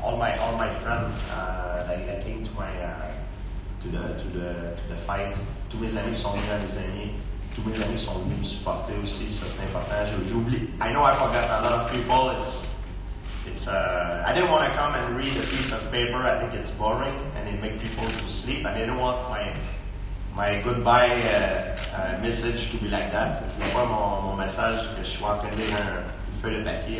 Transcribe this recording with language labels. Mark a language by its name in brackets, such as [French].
[English] All my friends that came to my to the fight. [French] Tous mes amis sont venus à mes amis. Tous mes amis sont venus me supporter aussi. Ça c'est important. J'ai oublié. [English] I know I forgot a lot of people. It's I didn't want to come and read a piece of paper. I think it's boring and it makes people to sleep. I didn't want my goodbye message to be like that. [French] Je voulais pas mon message que je suis en train de lire une feuille de papier.